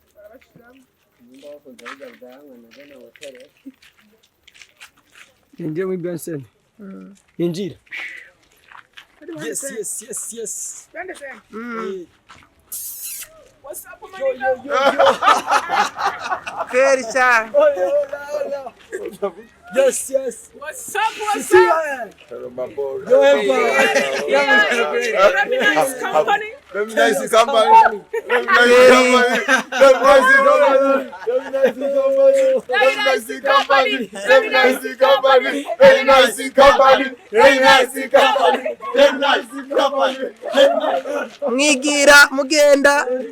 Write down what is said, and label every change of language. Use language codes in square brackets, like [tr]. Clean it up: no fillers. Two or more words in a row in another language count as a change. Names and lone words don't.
[sw] Ingia mu Benson. [rn] Injira. [en] Yes. What's up, yo. Ferisha. Yes. What's up? Go ahead, Nice company. Nice company. [rn] Mwigira mugenda.